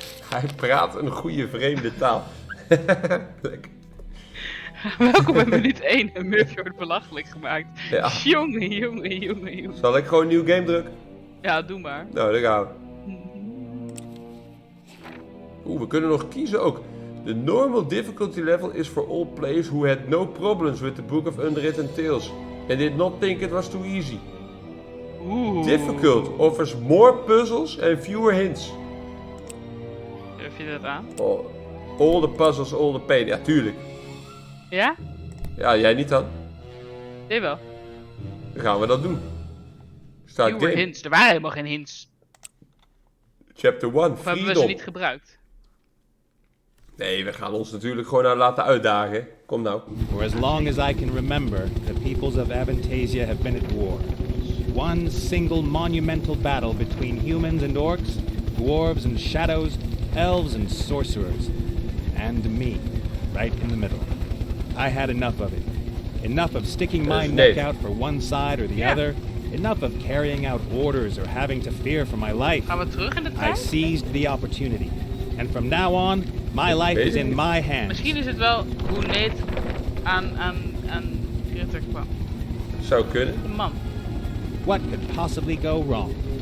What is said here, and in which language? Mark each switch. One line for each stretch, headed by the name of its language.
Dutch: Hij praat een goede vreemde taal. Lekker. Welkom bij minuut 1 en Murphy wordt belachelijk gemaakt. Ja. Jongen. Zal ik gewoon een nieuw game drukken? Ja, doe maar. Nou, daar gaan we. We kunnen nog kiezen ook.
English: The normal difficulty level is for all players who had no problems with the Book of Unwritten Tales and did not think it was too easy. Difficult offers more puzzles and fewer hints.
Dutch: Durf je dat aan?
English: All the puzzles, all the pain.
Dutch: Ja, tuurlijk. Ja? Ja, jij niet dan? Jawel. Dan gaan we dat doen.
English: Start Fewer game. hints.
Dutch: Er waren helemaal geen hints.
English: Chapter 1,
Dutch: Of hebben we ze
English: Freedom.
Dutch: niet gebruikt? Nee, we gaan ons natuurlijk gewoon naar laten uitdagen. Kom nou.
English: For as long as I can remember, the peoples of Avantasia have been at war. One single monumental battle between humans and orcs, dwarves and shadows, elves and sorcerers. And me, right in the middle. I had enough of it. Enough of sticking my neck out for one side or the other. Enough of carrying out orders or having to fear for my life.
Dutch: Gaan we terug in de
English: I
Dutch: tijd?
English: seized the opportunity. And from now on, my life is in my hands.
Dutch: Misschien is het wel hoe Nate aan Critter kwam. Zou kunnen. De man.
English: What could possibly go wrong?